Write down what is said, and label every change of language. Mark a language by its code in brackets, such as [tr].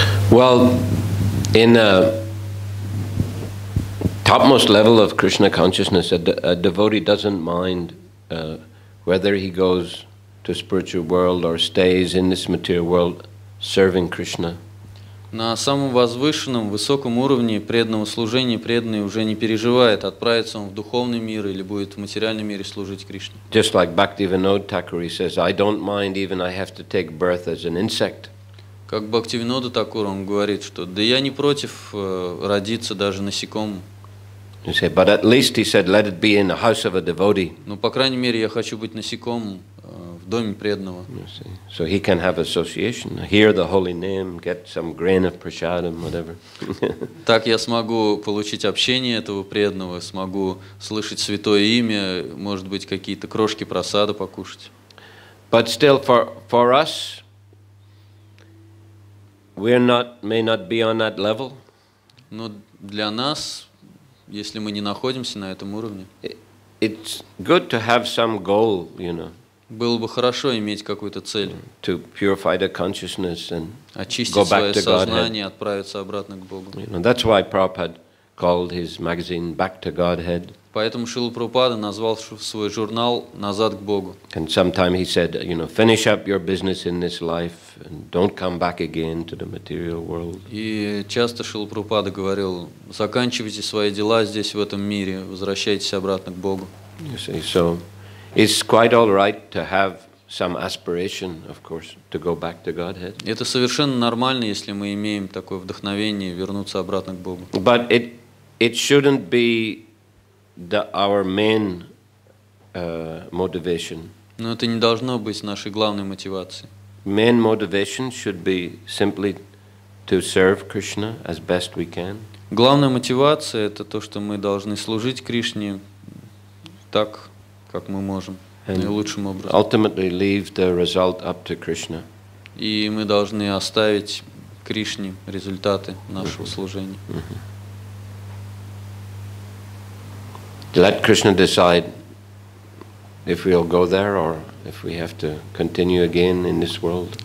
[en] Well, in a topmost level of Krishna consciousness, a devotee doesn't mind whether he goes to spiritual world or stays in this material world serving Krishna. [ru] На самом возвышенном, высоком уровне преданного служения преданный уже не переживает, отправится он в духовный мир или будет в материальном мире служить Кришне. [en] Just like Bhaktivinoda Thakur, he says, I don't mind even I have to take birth as an insect. [ru] Как Бхактивинода Такур, он говорит, что да я не против родиться даже насекомым. [en] You say, but at least he said, let it be in the house of a devotee. [ru] Но по крайней мере я хочу быть насекомым в доме преданного. [en] So he can have association, hear the holy name, get some grain of prasadam, whatever. [ru] Так я смогу получить общение этого преданного, смогу слышать святое имя, может быть какие-то крошки прасада покушать. [en] But still, for us, may not be on that level. [ru] Но для нас, если мы не находимся на этом уровне, [en] it's good to have some goal, [ru] было бы хорошо иметь какую-то цель. [en] To purify the consciousness and [ru] очистить [en] go back [ru] свое [en] to [ru] сознание, [en] Godhead. [ru] отправиться обратно к Богу. [en] That's why Prabhupada called his magazine Back to Godhead. [ru] Поэтому Шрила Прабхупада назвал свой журнал «Назад к Богу». [en] And sometime he said, you know, finish up your business in this life and don't come back again to the material world. [ru] И часто Шрила Прабхупада говорил: заканчивайте свои дела здесь, в этом мире, возвращайтесь обратно к Богу. [en] You see, so it's quite all right to have some aspiration, of course, to go back to Godhead. [ru] Это совершенно нормально, если мы имеем такое вдохновение вернуться обратно к Богу. [en] But it shouldn't be our main motivation. [ru] Но это не должно быть нашей главной мотивацией. [en] Main motivation should be simply to serve Krishna as best we can. [ru] Главная мотивация — это то, что мы должны служить Кришне так, как мы можем, наилучшим образом. [en] Ultimately leave the result up to Krishna. [ru] И мы должны оставить Кришне результаты нашего служения. [en] Let Krishna decide if we'll go there or if we have to continue again in this world.